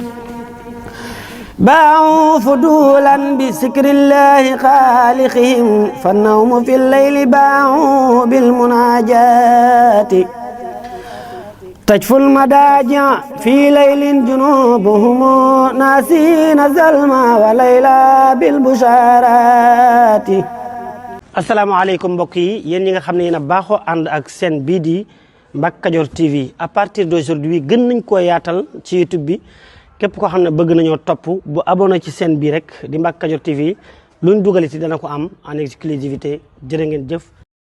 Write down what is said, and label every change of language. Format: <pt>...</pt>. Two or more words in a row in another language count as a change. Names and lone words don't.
<ar>باعوا فضولا بذكر الله خالقهم فالنوم في الليل باعوا بالمناجات تجفو المداجع في ليل جنوبهم ناسين الظلم وليلى بالبشارات.</ar> <wo>asalaamaaleykum mbokk yi yéen ñi nga xam ne yéen a baaxoo ànd ak seen bii di Mbacke Kadior TV</wo> <fr>à partir d'aujourd'hui</fr> <wo>gën nañ koo yaatal ci YouTube bi képp koo xam ne bëgg nañoo topp bu abonné ci seen bii rek di Mbacke Kadior TV luñ dugaliti dana ko am</wo> <fr>en exclusivité</fr> <wo>jërë ngeen jëf.</wo>